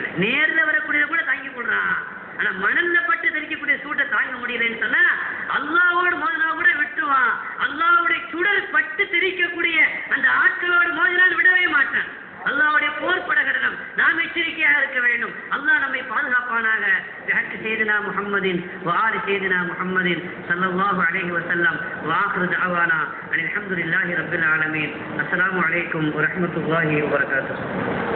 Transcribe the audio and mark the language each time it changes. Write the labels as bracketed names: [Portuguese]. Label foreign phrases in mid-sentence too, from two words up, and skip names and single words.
[Tamil] நேர்ல வரக்கூடியத கூட தாங்கிக் கொள்றான். ஆனா மணல்ல பட்டு தெரிக்கக்கூடிய சூட்டை தாங்க முடியலன்னு சொன்னா அல்லாஹ்வோடு மோதினா கூட விட்டுவான். அல்லாஹ்வுடைய சுடர் பட்டு தெரிக்கக்கூடிய அந்த ஆட்களோடு மோதினால் விடவே மாட்டான். அல்லாஹ்வுடைய போர் படகடனம் நாம் எச்சரிக்கையாக இருக்க வேண்டும். அல்லாஹ் நம்மை பாதுகாப்பானாக. [Arabic] بحق سيدنا محمد وآل سيدنا محمد صلى الله عليه وسلم وآخر دعوانا أن الحمد لله رب العالمين. السلام عليكم ورحمة الله وبركاته.